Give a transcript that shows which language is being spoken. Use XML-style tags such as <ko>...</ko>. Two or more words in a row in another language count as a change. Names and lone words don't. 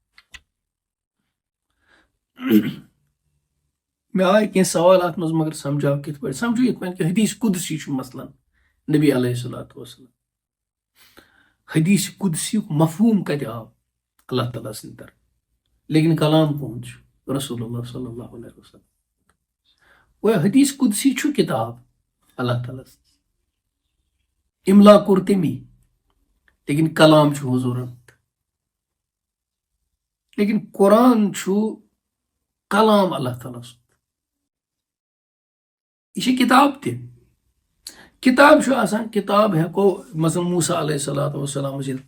<ks>مےٚ آے کینٛہہ سوال اتھ منٛز مگر سمجھاو کِتھ پٲٹھۍ سمجھو یِتھ پٲٹھۍ کہِ حدیث قُدسی چھُ مثلاً نبی</ks> <ar>علیہ الصلوۃ والسلام</ar> <ks>حدیث قُدسیُک مفہوٗم کتہِ آو اللہ تعالیٰ سٕنٛدِ طرفہٕ لیکن کلام کُہُنٛد چھُ رسول اللہ</ks> <ar>صلی اللہ علیہ وسلم</ar> <ks>گویا حدیث قُدسی چھُ کِتاب اللہ تعالیٰ سٕنٛز اِملا کوٚر تٔمی لیکن کلام چھُ حضوٗرن لیکن قرآن چھُ کلام اللہ تعالیٰ سُنٛد یہِ چھِ کِتاب تہِ کِتاب چھُ آسان کِتاب ہٮ۪کو مثلاً موسیٰ</ks> <ar>علیہ الصلوۃ والسلامس</ar> <ks>ییٚلہِ</ks>